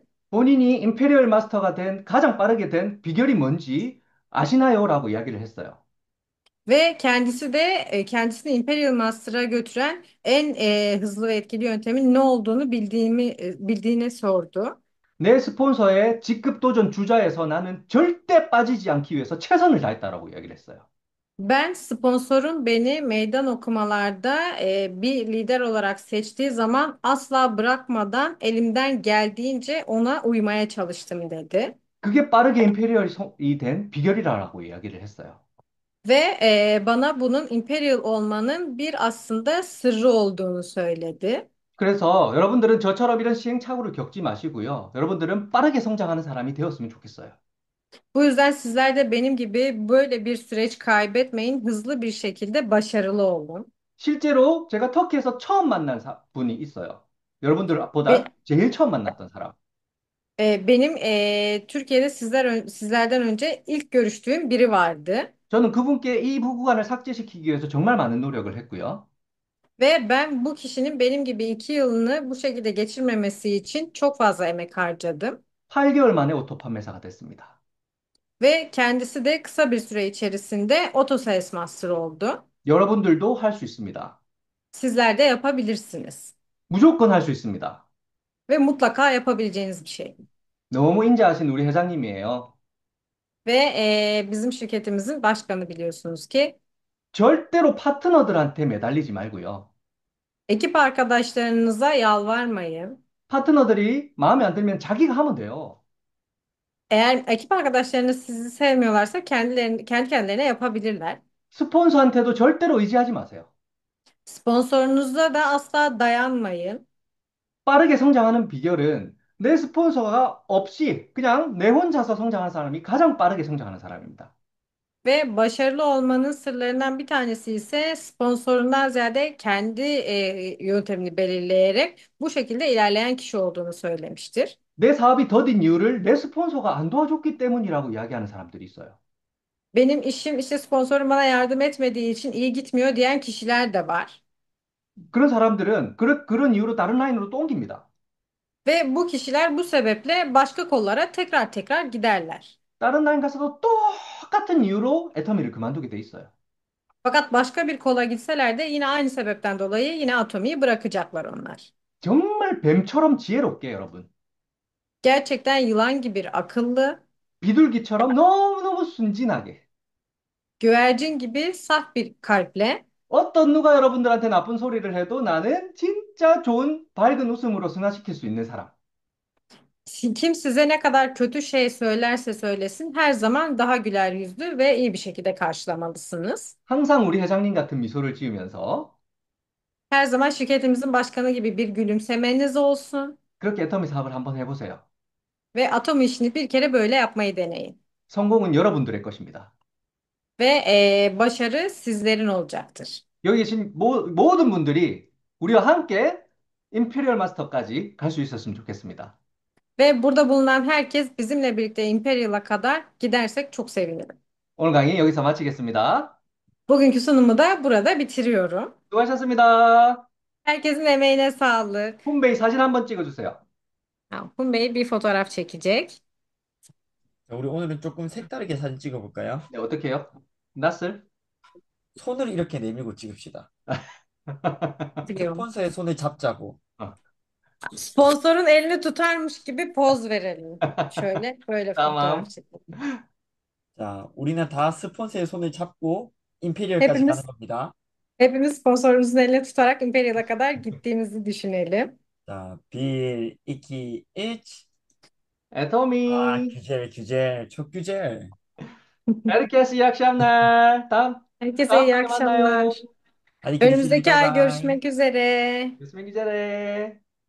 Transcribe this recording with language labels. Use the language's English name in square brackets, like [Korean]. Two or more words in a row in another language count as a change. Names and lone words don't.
[Korean] 본인이 임페리얼 마스터가 된 가장 빠르게 된 비결이 뭔지 아시나요? 라고 이야기를 했어요. [Turkish] Ve kendisi de kendisini Imperial Master'a götüren en hızlı ve etkili yöntemin ne olduğunu bildiğini sordu. [Korean] 내 스폰서의 직급 도전 주자에서 나는 절대 빠지지 않기 위해서 최선을 다했다라고 이야기를 했어요. [Turkish] Ben sponsorun beni meydan okumalarda bir lider olarak seçtiği zaman asla bırakmadan elimden geldiğince ona uymaya çalıştım dedi. [Korean] 그게 빠르게 임페리얼이 된 비결이라고 이야기를 했어요. [Turkish] Ve bana bunun Imperial olmanın bir aslında sırrı olduğunu söyledi. [Korean] 그래서 여러분들은 저처럼 이런 시행착오를 겪지 마시고요. 여러분들은 빠르게 성장하는 사람이 되었으면 좋겠어요. [Turkish] Bu yüzden sizler de benim gibi böyle bir süreç kaybetmeyin, hızlı bir şekilde başarılı olun. [Korean] 실제로 제가 터키에서 처음 만난 분이 있어요. [Turkish] Ve [Korean] 여러분들보다 제일 처음 만났던 사람. [Turkish] benim Türkiye'de sizlerden önce ilk görüştüğüm biri vardı. [Korean] 저는 그분께 이 부구간을 삭제시키기 위해서 정말 많은 노력을 했고요. [Turkish] Ve ben bu kişinin benim gibi 2 yılını bu şekilde geçirmemesi için çok fazla emek harcadım. [Korean] 8개월 만에 오토 판매사가 됐습니다. [Turkish] Ve kendisi de kısa bir süre içerisinde Auto Sales Master oldu. [Korean] 여러분들도 할 수 있습니다. [Turkish] Sizler de yapabilirsiniz. [Korean] 무조건 할 수 있습니다. [Turkish] Ve mutlaka yapabileceğiniz bir şey. [Korean] 너무 인자하신 우리 회장님이에요. [Turkish] Ve bizim şirketimizin başkanı biliyorsunuz ki [Korean] 절대로 파트너들한테 매달리지 말고요. [Turkish] ekip arkadaşlarınıza yalvarmayın. [Korean] 파트너들이 마음에 안 들면 자기가 하면 돼요. [Turkish] Eğer ekip arkadaşlarınız sizi sevmiyorlarsa kendi kendilerine yapabilirler. [Korean] 스폰서한테도 절대로 의지하지 마세요. [Turkish] Sponsorunuza da asla dayanmayın. [Korean] 빠르게 성장하는 비결은 내 스폰서가 없이 그냥 내 혼자서 성장하는 사람이 가장 빠르게 성장하는 사람입니다. [Turkish] Ve başarılı olmanın sırlarından bir tanesi ise sponsorundan ziyade kendi yöntemini belirleyerek bu şekilde ilerleyen kişi olduğunu söylemiştir. [Korean] 내 사업이 더딘 이유를 내 스폰서가 안 도와줬기 때문이라고 이야기하는 사람들이 있어요. [Turkish] Benim işim işte sponsorum bana yardım etmediği için iyi gitmiyor diyen kişiler de var. [Korean] 그런 사람들은 그런 이유로 다른 라인으로 또 옮깁니다. [Turkish] Ve bu kişiler bu sebeple başka kollara tekrar tekrar giderler. [Korean] 다른 라인 가서도 똑같은 이유로 애터미를 그만두게 돼 있어요. [Turkish] Fakat başka bir kola gitseler de yine aynı sebepten dolayı yine atomiyi bırakacaklar onlar. [Korean] 정말 뱀처럼 지혜롭게 여러분. [Turkish] Gerçekten yılan gibi akıllı, [Korean] 비둘기처럼 너무너무 순진하게. [Turkish] güvercin gibi saf bir kalple [Korean] 어떤 누가 여러분들한테 나쁜 소리를 해도 나는 진짜 좋은 밝은 웃음으로 승화시킬 수 있는 사람. [Turkish] kim size ne kadar kötü şey söylerse söylesin her zaman daha güler yüzlü ve iyi bir şekilde karşılamalısınız. [Korean] 항상 우리 회장님 같은 미소를 지으면서 [Turkish] Her zaman şirketimizin başkanı gibi bir gülümsemeniz olsun [Korean] 그렇게 애터미 사업을 한번 해보세요. [Turkish] ve atom işini bir kere böyle yapmayı deneyin. [Korean] 성공은 여러분들의 것입니다. [Turkish] Ve başarı sizlerin olacaktır. [Korean] 여기 계신 모든 분들이 우리와 함께 임페리얼 마스터까지 갈 수 있었으면 좋겠습니다. [Turkish] Ve burada bulunan herkes bizimle birlikte Imperial'a kadar gidersek çok sevinirim. [Korean] 오늘 강의 여기서 마치겠습니다. [Turkish] Bugünkü sunumu da burada bitiriyorum. [Korean] 수고하셨습니다. [Turkish] Herkesin emeğine sağlık. [Korean] 홈베이 사진 한번 찍어주세요. [Turkish] Kun Bey bir fotoğraf çekecek. [Korean] 자, 우리 오늘은 조금 색다르게 사진 찍어볼까요? 네, 어떻게 해요? 낯을? 손을 이렇게 내밀고 찍읍시다. [Turkish] Biliyorum. [Korean] 스폰서의 손을 잡자고. 어. [Turkish] Sponsorun elini tutarmış gibi poz verelim. Şöyle böyle fotoğraf tamam. çekelim. [Korean] 자, 우리는 다 스폰서의 손을 잡고 임페리얼까지 가는 [Turkish] Hepimiz [Korean] 겁니다. [Turkish] hepimiz sponsorumuzun elini tutarak Imperial'a kadar gittiğimizi düşünelim. 자, 빌, 이키, 일. 아, [Korean] 애터미. [Turkish] güzel, çok güzel. Herkese iyi akşamlar. Herkese [Korean] 다음 [Turkish] iyi [Korean] 강의 [Turkish] akşamlar. [Korean] 만나요. [Turkish] Hadi görüşürüz, Önümüzdeki bay ay bay. görüşmek üzere. görüşmek üzere.